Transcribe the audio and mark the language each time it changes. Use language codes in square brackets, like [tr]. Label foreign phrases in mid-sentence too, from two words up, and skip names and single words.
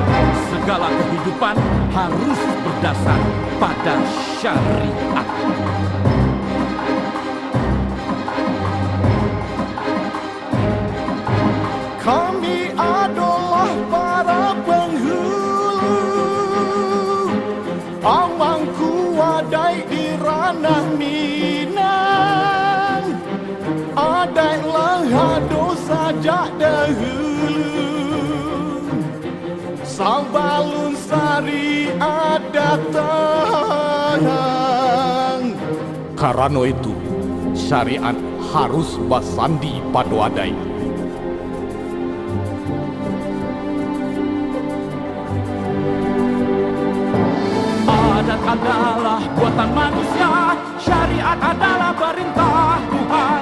[id] Segala kehidupan harus berdasar pada syariat. Kami adalah para penghulu [min] pamangku wadai di ranah Minang, adai lahado sajak dahulu, Sabalun syariat datang. [id] Karena itu, syariat harus basandi pada adai. Adat adalah buatan manusia, syariat adalah perintah Tuhan.